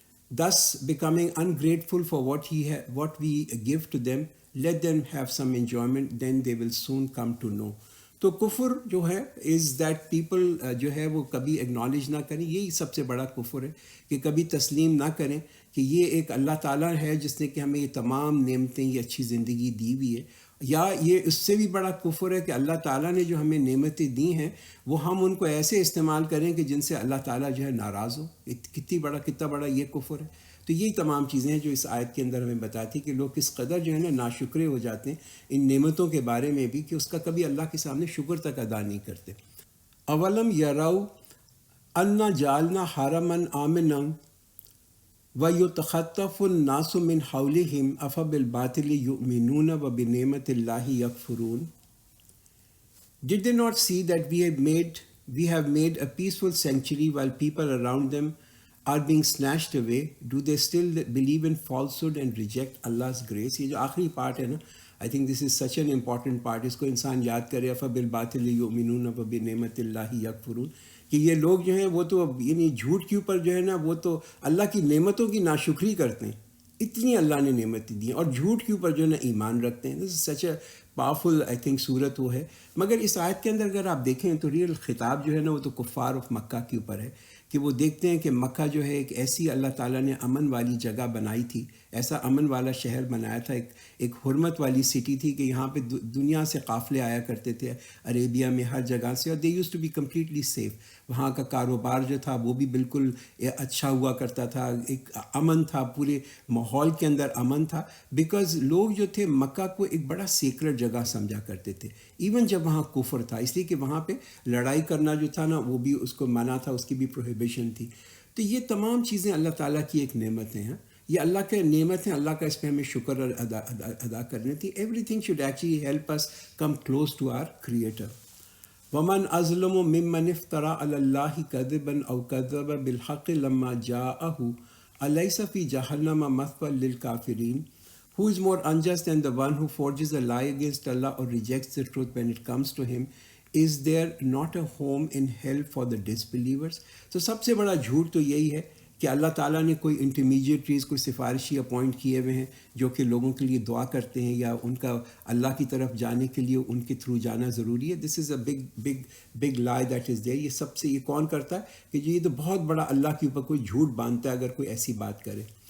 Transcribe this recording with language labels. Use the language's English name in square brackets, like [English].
[English] Thus, becoming ungrateful for what we give to them, let them have some enjoyment, then they will soon come to know. [Urdu] تو کفر جو ہے [English] is that people [Urdu] جو ہے وہ کبھی اگنالج نہ کریں. یہی سب سے بڑا کفر ہے کہ کبھی تسلیم نہ کریں کہ یہ ایک اللہ تعالیٰ ہے جس نے کہ ہمیں یہ تمام نعمتیں، یہ اچھی زندگی دی ہوئی ہے. یا یہ اس سے بھی بڑا کفر ہے کہ اللہ تعالیٰ نے جو ہمیں نعمتیں دی ہیں وہ ہم ان کو ایسے استعمال کریں کہ جن سے اللہ تعالیٰ جو ہے ناراض ہو. کتنا بڑا یہ کفر ہے. تو یہی تمام چیزیں ہیں جو اس آیت کے اندر ہمیں بتاتی کہ لوگ کس قدر جو ہے نا ناشکرے ہو جاتے ہیں ان نعمتوں کے بارے میں بھی، کہ اس کا کبھی اللہ کے سامنے شکر تک ادا نہیں کرتے. [Arabic] اولم یروا انا جعلنا حرما آمنا وَيُتَخَطَّفُ النَّاسُ مِنْ حَوْلِهِمْ أَفَبِالْبَاطِلِ يُؤْمِنُونَ وَبِنِعْمَةِ اللَّهِ يَكْفُرُونَ. [English] Did they not see that we have made a peaceful sanctuary while people around them are being snatched away? Do they still believe in falsehood and reject Allah's grace? [Urdu] یہ جو آخری پارٹ ہے نا، [English] I think this is such an important part. [Urdu] اس کو انسان یاد کرے. [Arabic] أَفَبِالْبَاطِلِ يُؤْمِنُونَ وَبِنِعْمَةِ اللَّهِ يَكْفُرُونَ، [Urdu] کہ یہ لوگ جو ہیں وہ تو یعنی جھوٹ کے اوپر جو ہے نا وہ تو اللہ کی نعمتوں کی ناشکری کرتے ہیں. اتنی اللہ نے نعمتیں دی ہیں اور جھوٹ کے اوپر جو ہے نا ایمان رکھتے ہیں. [English] this is such a powerful I think [Urdu] صورت وہ ہے. مگر اس آیت کے اندر اگر آپ دیکھیں تو ریئل خطاب جو ہے نا وہ تو کفار آف مکہ کے اوپر ہے، کہ وہ دیکھتے ہیں کہ مکہ جو ہے ایک ایسی اللہ تعالیٰ نے امن والی جگہ بنائی تھی، ایسا امن والا شہر بنایا تھا، ایک حرمت والی سٹی تھی کہ یہاں پہ دنیا سے قافلے آیا کرتے تھے عربیہ میں ہر جگہ سے، اور [English] They used to be completely safe. [Urdu] وہاں کا کاروبار جو تھا وہ بھی بالکل اچھا ہوا کرتا تھا، ایک امن تھا، پورے ماحول کے اندر امن تھا، بیکاز لوگ جو تھے مکہ کو ایک بڑا سیکرٹ جگہ سمجھا کرتے تھے، ایون جب وہاں کفر تھا، اس لیے کہ وہاں پہ لڑائی کرنا جو تھا نا وہ بھی اس کو منع تھا، اس کی بھی پروہیبیشن تھی. تو یہ تمام چیزیں اللہ تعالیٰ کی ایک نعمتیں ہیں، یہ اللہ کے نعمت ہیں، اللہ کا اس پہ ہمیں شکر ادا کرنی تھی. [English] Everything should actually help us come close to our creator. [Arabic] ومن ازلم ممن افترى على الله كذبا او كذب بالحق لما جاءه اليس في جهنم مثوى للكافرين. [English] Who is more unjust than the one who forges a lie against Allah or rejects the truth when it comes to him? Is there not a home in hell for the disbelievers? [Urdu] تو سب سے بڑا جھوٹ تو یہی ہے کہ اللہ تعالیٰ نے کوئی انٹرمیڈیٹریز، کوئی سفارشی اپوائنٹ کیے ہوئے ہیں جو کہ لوگوں کے لیے دعا کرتے ہیں یا ان کا اللہ کی طرف جانے کے لیے ان کے تھرو جانا ضروری ہے. [English] This is a big lie that is there. [Urdu] یہ سب سے یہ کون کرتا ہے کہ یہ تو بہت بڑا اللہ کے اوپر کوئی جھوٹ باندھتا ہے اگر کوئی ایسی بات کرے.